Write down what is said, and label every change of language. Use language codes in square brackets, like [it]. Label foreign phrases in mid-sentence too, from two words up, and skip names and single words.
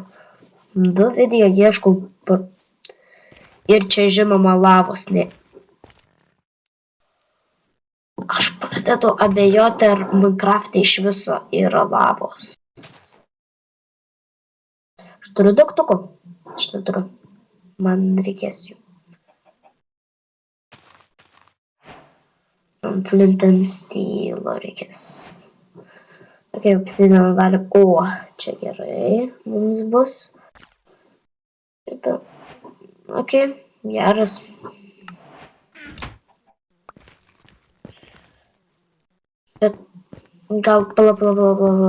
[lt] 2 video ieškau ir čia žinoma lavos ne. Aš pradedu Pradedu abejoti, ar Minecraft'e iš viso yra lavos. Aš turiu degtukų. Aš neturiu. Man reikės jų. Flint and Steel reikės. Ok, obsidian galim. O, čia gerai mums bus. Šitą. Ok, geras. Bet gal pala.